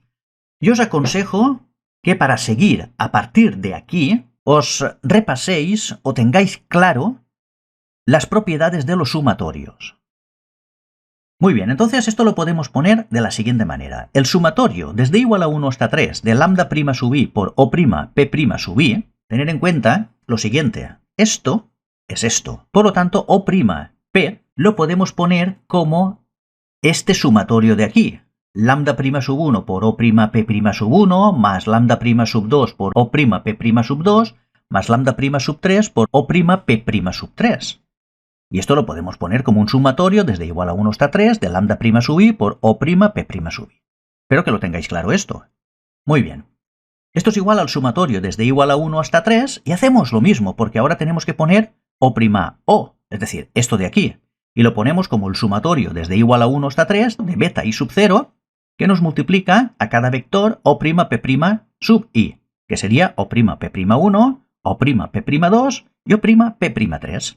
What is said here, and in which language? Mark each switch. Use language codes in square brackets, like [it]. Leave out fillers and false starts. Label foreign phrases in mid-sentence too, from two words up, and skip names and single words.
[es] Yo os aconsejo que para seguir a partir de aquí os repaséis o tengáis claro las propiedades de los sumatorios. Muy bien, entonces esto lo podemos poner de la siguiente manera. El sumatorio desde igual a 1 hasta 3 de lambda' sub i por o' p' sub i, tener en cuenta lo siguiente. Esto es esto. Por lo tanto, o' p lo podemos poner como este sumatorio de aquí. Lambda' sub 1 por o' p' sub 1 más lambda' sub 2 por o' p' sub 2 más lambda' sub 3 por o' p' sub 3. Y esto lo podemos poner como un sumatorio desde igual a 1 hasta 3 de lambda' sub i por o' p' sub i. Espero que lo tengáis claro esto. Muy bien. Esto es igual al sumatorio desde igual a 1 hasta 3 y hacemos lo mismo porque ahora tenemos que poner o', es decir, esto de aquí. Y lo ponemos como el sumatorio desde igual a 1 hasta 3 de beta i sub 0 que nos multiplica a cada vector o' p' sub i, que sería o' p'1, o' p'2 y o' p'3.